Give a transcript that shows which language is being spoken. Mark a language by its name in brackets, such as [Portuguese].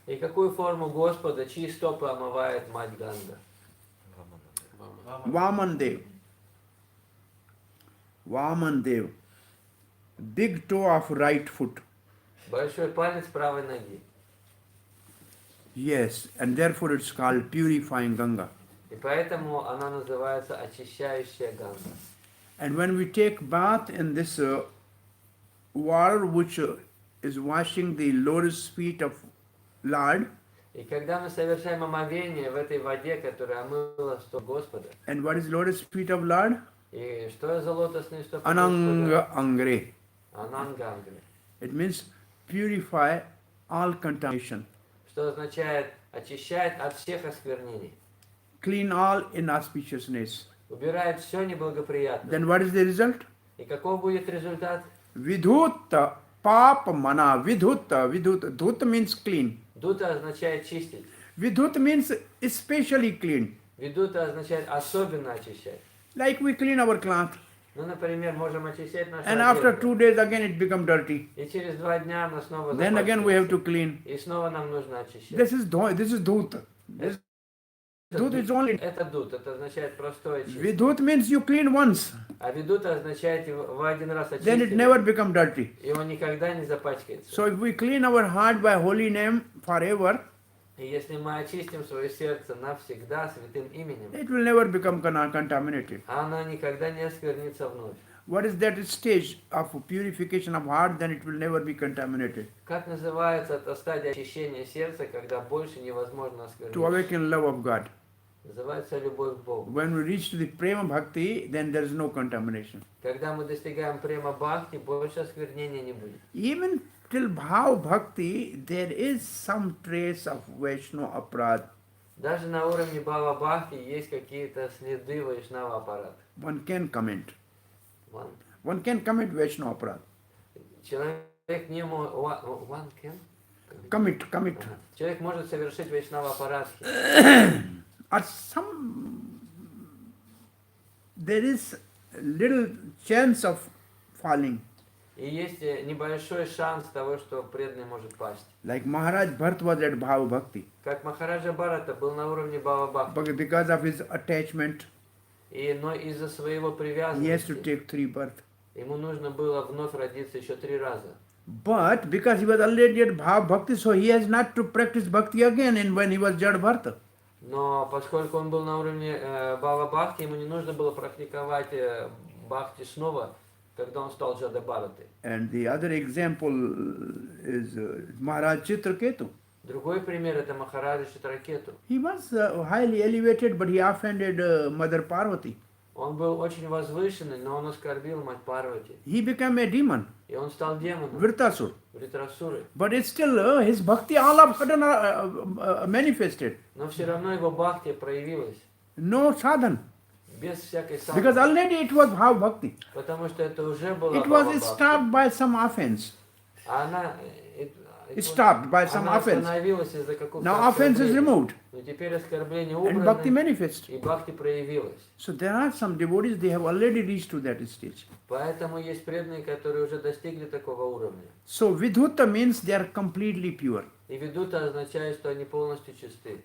[Russian] И какую форму Господа, чьи стопы омывает Мать Ганга? [English] Vaman Dev. Vaman Dev. Big toe of right foot. [Russian] Большой палец правой ноги. [English] Yes, and therefore it's called purifying Ganga. [Russian] И поэтому она называется очищающая Ганга. [English] And when we take bath in this water which is washing the lotus feet of Lord, [Russian] И когда мы совершаем омовение в этой воде, которая омыла стоп Господа, [English] and what is lotus feet of Lord? [Russian] и что за лотосные стопы [Sanskrit] Ananga [Russian] Господа? [Sanskrit] Angre. [Russian] Анангангри. [English] It means purify all contamination, [Russian] Что означает очищает от всех осквернений. [English] clean all inauspiciousness. [Russian] Убирает все неблагоприятное. [English] Then what is the result? [Russian] И каков будет результат? [English] Vidhutta papa mana. Vidhutta. Dhutta means clean. [Russian] Дута означает чистить. [English] Vidhutta means especially clean. [Russian] Видута означает особенно очищать. [English] Like we clean our cloth. [Russian] Ну, например, можем очищать нашу [English] And after [Russian] одежду. [English] 2 days again it become dirty. [Russian] И через 2 дня она снова [English] Then again we have [Russian] запачкается. [English] to clean. [Russian] И снова нам нужно очищать. [English] This is dhutta. This dhut is only. [Russian] Это дут, это означает простое чистить. [English] Vidhut means you clean once. [Russian] А видута означает, вы один раз [English] Then it [Russian] очистили, [English] never become dirty. [Russian] и он никогда не запачкается. [English] So if we clean our heart by holy name forever, [Russian] И если мы очистим свое сердце навсегда святым именем, [English] it will never become contaminated. [Russian] оно никогда не осквернится вновь. [English] What is that stage of purification of heart? Then it will never be contaminated. [Russian] Как называется эта стадия очищения сердца, когда больше невозможно [English] To [Russian] осквернить? [English] awaken love of God. [Russian] Называется любовь к Богу. [English] When we reach to the prema bhakti, then there is no contamination. [Russian] Когда мы достигаем према бхакти, больше осквернения не будет. [English] Even till bhav bhakti, there is some trace of Vaishnava aparad. [Russian] Даже на уровне бхава бхакти есть какие-то следы вайшнава аппарата. [English] One can comment. One. One can commit Vaishnava aparad. [Russian] Человек не может... [English] One can? Commit. [Russian] Ага. Человек может совершить вайшнава аппарат. [English] Or there is little chance of falling. [Russian] И есть небольшой шанс того, что преданный может пасть. [English] Like Maharaj Bharat was at bhav bhakti. [Russian] Как Махараджа Бхарата был на уровне бхава бхакти. [English] But because of his attachment, [Russian] Но из-за своего [English] he has to [Russian] привязанности [English] take 3 births. [Russian] ему нужно было вновь родиться еще 3 раза. [English] But because he was already at bhav bhakti, so he has not to practice bhakti again in when he was Jad Bharata. [Russian] Но поскольку он был на уровне бхава бхакти, ему не нужно было практиковать бхакти снова, когда он стал Джада Бхаратой. [English] And the other example is Maharaj Chitraketu. [Russian] Другой пример это Махараджа Читракету. [English] He was highly elevated, but he offended Mother Parvati. [Russian] Он был очень возвышенный, но он оскорбил мать Парвати. [English] He became a demon, [Russian] И он стал демоном, [English] Virtasur. [Russian] Вритрасурой. [English] But it's still his bhakti all of a sudden manifested. [Russian] Но все равно его бхакти проявилась. [English] No sadhan. [Russian] Без всякой [English] Because [Russian] садханы. [English] already it was bhav bhakti. [Russian] Потому что это уже было [English] It [Russian] бхава [English] was [Russian] бхакти. [English] stopped by some offense. [Russian] А она... [English] Stopped by some [Russian] Она [English] offense. [Russian] остановилась из-за какого-то [English] Now offense is [Russian] оскорбления. [English] removed [Russian] Но теперь оскорбление [English] and bhakti [Russian] убрано, [English] manifests. [Russian] и бхакти проявилась. [English] So there are some devotees, they have already reached to that stage. [Russian] Поэтому есть преданные, которые уже достигли такого уровня. [English] So vidhutta means they are completely pure. [Russian] И ведута означает, что они полностью чисты.